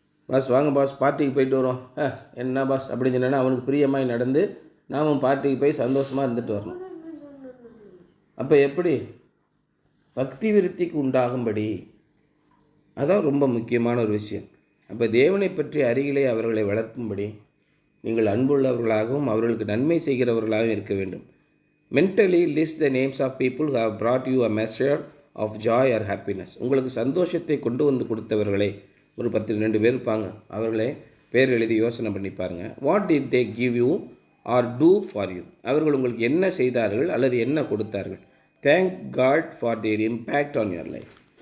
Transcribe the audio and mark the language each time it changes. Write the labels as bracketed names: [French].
[Tamil] Pass வாங்க pass பார்ட்டிக்கு போயிட்டு வரோம், என்ன பாஸ் அப்படின்னு சொன்னா அவனுக்கு பிரியமாய் நடந்து நாமும் பார்ட்டிக்கு போய் சந்தோஷமாக இருந்துட்டு வரணும். அப்போ எப்படி? பக்தி விருத்திக்கு உண்டாகும்படி. அதான் ரொம்ப முக்கியமான ஒரு விஷயம். அப்போ தேவனை பற்றி அருகிலே அவர்களை வளர்க்கும்படி நீங்கள் அன்புள்ளவர்களாகவும் அவர்களுக்கு நன்மை செய்கிறவர்களாகவும் இருக்க வேண்டும். [English] Mentally list the names of people who brought you a measure of joy or happiness. [Tamil] உங்களுக்கு சந்தோஷத்தை கொண்டு வந்து கொடுத்தவர்களே ஒரு 10-12 பேர் இருப்பாங்க. அவர்களே பேர் எழுதி யோசனை பண்ணி பாருங்கள். [English] What did they give you or do for you? [Tamil] அவர்கள் உங்களுக்கு என்ன செய்தார்கள் அல்லது என்ன கொடுத்தார்கள்? [English] Thank God for their impact on your life.